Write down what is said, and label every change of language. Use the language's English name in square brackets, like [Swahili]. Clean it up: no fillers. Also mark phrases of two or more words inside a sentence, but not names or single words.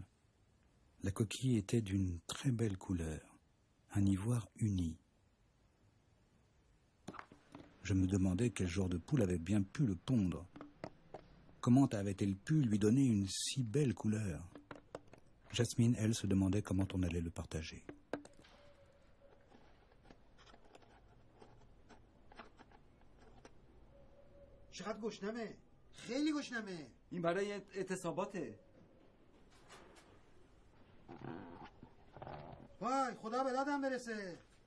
[French] La coquille était d'une très belle couleur, un ivoire uni. Je me demandais quel genre de poule avait bien pu le pondre. Comment avait-elle pu lui donner une si belle couleur? Jasmine, elle, se demandait comment on allait le partager. [Persian] چقدر گشنمه؟ خیلی گشنمه. این برای اعتصاباته. وای خدا به دادم برسه.